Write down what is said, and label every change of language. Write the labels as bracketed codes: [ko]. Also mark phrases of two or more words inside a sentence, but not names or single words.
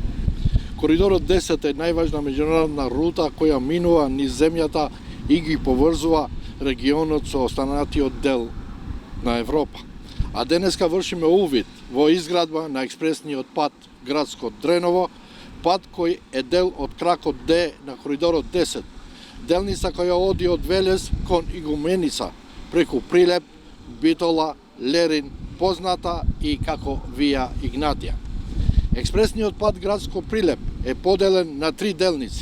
[mk] Коридорот 10 е најважна меѓународна рута која минува низ земјата и ги поврзува регионот со останатиот дел на Европа. А денеска вршиме увид во изградба на експресниот пат Градско-Дреново, Пад који је дел од кракот Д на коридорот 10. Делница која оди од Велез кон Игуменица преко Прилеп, Битола, Лерин, позната и како Виа Игнатија. Експресни пад Градско Прилеп је поделен на 3 делници.